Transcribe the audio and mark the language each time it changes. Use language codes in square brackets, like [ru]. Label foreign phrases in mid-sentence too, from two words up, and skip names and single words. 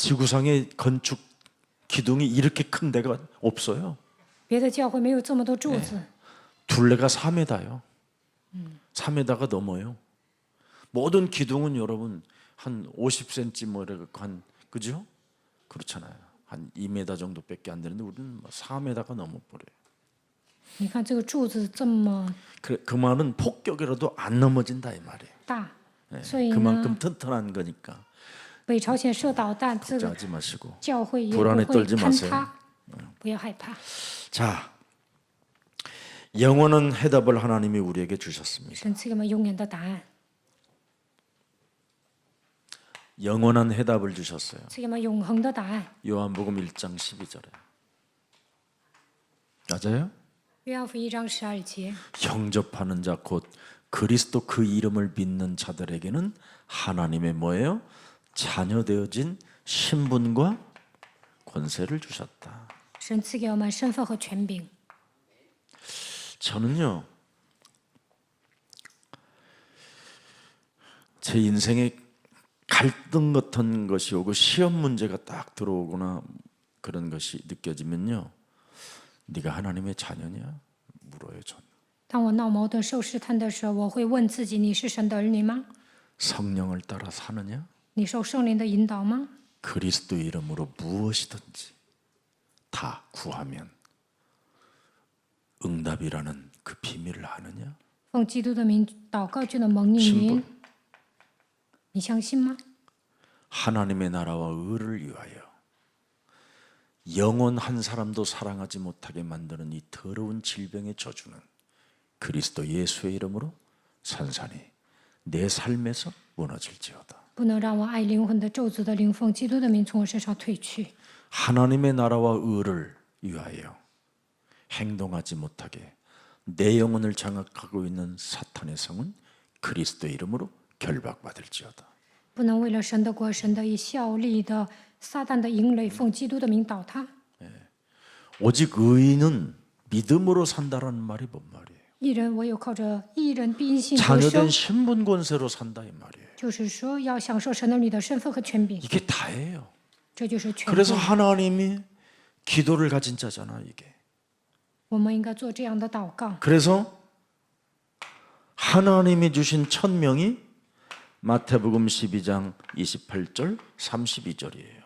[ko] 지구상의 건축 기둥이 이렇게 큰 데가 없어요. [zh] 别的教会没有这么多柱子。 [ko] 둘레가 4m요. 4m가 넘어요. 모든 기둥은 여러분 한 50cm 뭐 이렇게 한 그죠? 그렇잖아요. 한 2m 정도밖에 안 되는데 우리는 4m가 넘어 버려요. [zh] 你看这个柱子这么 [ko] 그 말은 폭격이라도 안 넘어진다 이 말이에요. [zh] 大， [ko] 예, [zh] 所以呢， [ko] 그만큼 튼튼한 거니까 [zh] 北朝鲜射导弹，这个 [ko] 걱정하지 마시고. [zh] 教会也 [ko] 불안에 [zh] 不会 [ko] 떨지 [zh] 坍 [ko] 마세요. [zh] 塌，不要害怕。 [ko] 자, 영원한 해답을 하나님이 우리에게 주셨습니다. [zh] 神赐给我们永远的答案， [ko] 영원한 해답을 주셨어요. [zh] 赐给我们永恒的答案。 [ko] 요한복음 1장 12절에. 맞아요? [zh] 约翰福音1章12节， [ko] 영접하는 자 곧 그리스도 그 이름을 믿는 자들에게는 하나님의 뭐예요? 자녀 되어진 신분과 권세를 주셨다. [zh] 神赐给我们身份和权柄。 [ko] 저는요. 제 인생에 갈등 같은 것이 오고 시험 문제가 딱 들어오거나 그런 것이 느껴지면요. 네가 하나님의 자녀냐? 물어요, 저는. [zh] 当我闹矛盾、受试探的时候，我会问自己：你是神的儿女吗？ [ko] 성령을 따라 사느냐? [zh] 你受圣灵的引导吗？ [ko] 그리스도 이름으로 무엇이든지 다 구하면 응답이라는 그 비밀을 아느냐? [zh] 奉基督的名祷告就能蒙应允 [ko] 신분 ， [zh] 你相信吗？ [ko] 하나님의 나라와 의를 위하여 영원 한 사람도 사랑하지 못하게 만드는 이 더러운 질병의 저주는 그리스도 예수의 이름으로 산산히 내 삶에서 무너질지어다. [zh] 不能让我爱灵魂的咒诅的灵奉基督的名从我身上退去。 [ko] 하나님의 나라와 의를 위하여 행동하지 못하게 내 영혼을 장악하고 있는 사탄의 성은 그리스도 이름으로 결박받을지어다. [zh] 不能为了神的国、神的以效力的撒旦的营垒，奉基督的名倒塌。 [ko] 오직 의인은 믿음으로 산다라는 말이 뭔 말이에요? [zh] 义人唯有靠着义人必因信得生 [ko] 자녀된 ， 신분 권세로 산다 이 말이에요. [zh] 就是说要享受神儿女的身份和权柄， [ko] 이게 다예요. [zh] 这就是全 [ko] 그래서 [zh] 部。 [ko] 하나님이 기도를 가진 자잖아 이게. [zh] 我们应该做这样的祷告。 [ko] 그래서 하나님이 주신 천명이 마태복음 12장 28절 32절이에요.